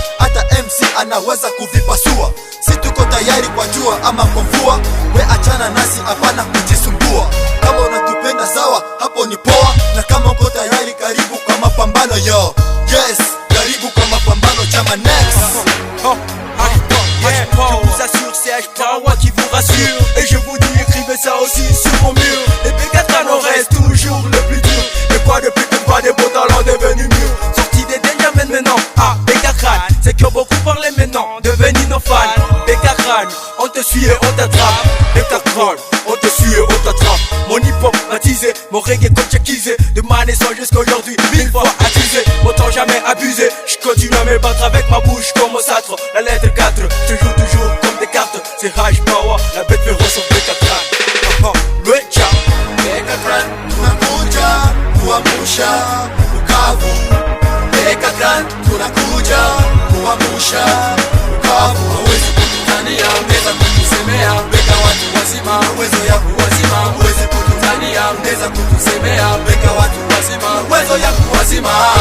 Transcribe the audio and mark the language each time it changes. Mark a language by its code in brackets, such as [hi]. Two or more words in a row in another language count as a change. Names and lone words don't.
[sw] Hata M C anaweza kuvipasua. Si tuko tayari kwa jua ama kwa mvua. We achana nasi, hapana kujisumbua. Kama unatupenda sawa, hapo ni poa. Na kama uko tayari, karibu kwa mapambano, yo. Yes, karibu kwa mapambano, chama next. [en] Yeah, [fr] je vous assure, c'est H Power qui vous rassure. Et je vous dis, écrivez ça aussi sur mon mur. Les B quatre nous reste toujours le plus dur. Mais quoi de plus que pas des beaux talents devenus mûrs. Sortis des dangers, mais maintenant, ah, B quatre c'est que beaucoup parlaient maintenant, devenus nos fans. B quatre on te suit et on t'attrape. B quatre on te suit et on t'attrape. Mon hip-hop baptisé, mon reggae comme tchékisé. De ma naissance jusqu'à aujourd'hui, mille fois attisé. Autant jamais abusé, je continue à me battre avec ma bouche comme au sacre. La lettre quatre, je joue toujours comme des cartes. C'est H Power, la bête féroce en B quatre crâne. Le chat. [sw] Beka Clan, tunakuja kuamsha ukavu. Beka Clan, tunakuja kuamsha ukavu. Hawezi kututania, mnaweza kutusemea. Beka watu wazima, uwezo ya kuwazima. Hawezi kututania, mnaweza kutusemea. Beka watu wazima, uwezo ya kuwazima.